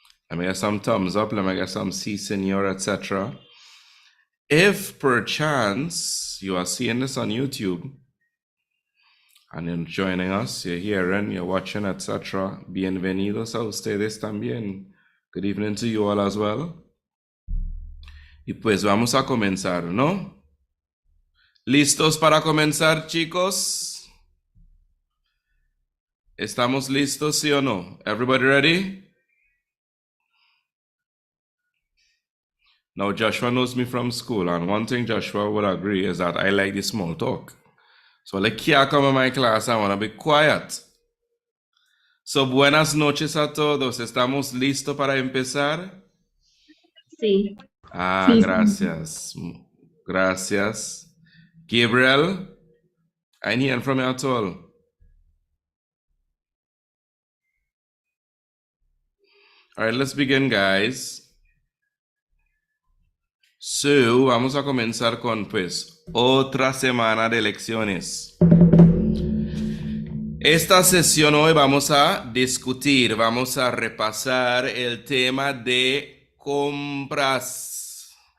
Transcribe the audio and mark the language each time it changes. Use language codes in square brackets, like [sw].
[en] Let me get some thumbs up. Let me get some C senior, etc. If perchance you are seeing this on YouTube and you're joining us, you're hearing, you're watching, etc., [es] bienvenidos a ustedes también. [en] Good evening to you all as well. [es] Y pues vamos a comenzar, ¿no? ¿Listos para comenzar, chicos? ¿Estamos listos, sí o no? [en] Everybody ready? Now, Joshua knows me from school, and one thing Joshua would agree is that I like the small talk. So, like, here come in my class, I want to be quiet. [es] So, buenas noches a todos. ¿Estamos listos para empezar? Sí. Sí, gracias. Gracias. [en] Gabriel, I ain't hearing from you at all. All right, let's begin, guys. [es] So, vamos a comenzar con, pues, otra semana de lecciones. Esta sesión hoy vamos a discutir, vamos a repasar el tema de compras.